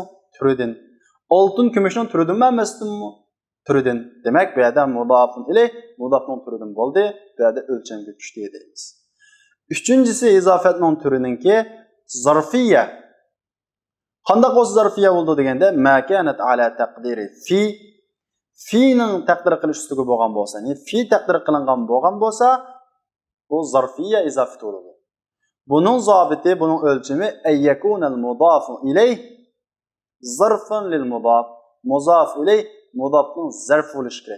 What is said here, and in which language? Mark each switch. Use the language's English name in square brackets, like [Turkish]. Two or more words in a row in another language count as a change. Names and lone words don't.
[Uzbek] Turidan. Oltin kumushning turidanmi emasmi? Turidan. Demak, bu yerda mudofun ilayh mudofning turidan bo'ldi. Bu yerda o'lchamga tushdi deymiz. Uchinchisi izofatning turininki zarfiyya. Qanday o'z zarfiyya bo'ldi deganda [Arabic] ما كانت على تقدير في. [Uzbek] Fi'ning taqdir qilish ustiga bo'lgan bo'lsa, ya'ni fi taqdir qilingan bo'lgan bo'lsa, bu zarfiyya izofat bo'ladi. Buning zobiti, buning o'lchami [Arabic] أن يكون المضاف إليه ظرفا للمضاف. [Uzbek] Mudof ilayh mudofning zarf bo'lishi kerak.